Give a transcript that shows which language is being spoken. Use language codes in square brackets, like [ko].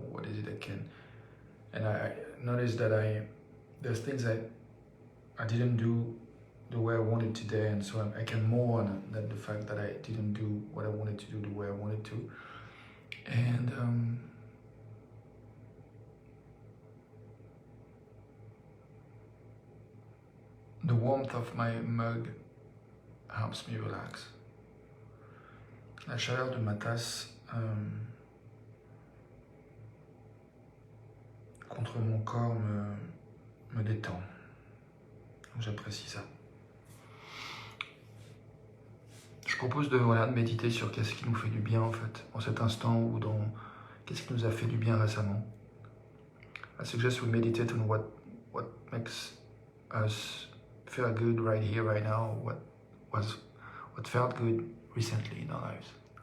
[en] What is it I can, and I noticed that there's things I didn't do the way I wanted today, and so I can mourn that the fact that I didn't do what I wanted to do the way I wanted to, and the warmth of my mug helps me relax. [fr] La chaleur de ma tasse contre mon corps me détend. J'apprécie ça. Je propose de méditer sur qu'est-ce qui nous fait du bien en fait, en cet instant ou dans qu'est-ce qui nous a fait du bien récemment. [en] I suggest we meditate on what makes us feel good right here, right now, what felt good recently in our lives.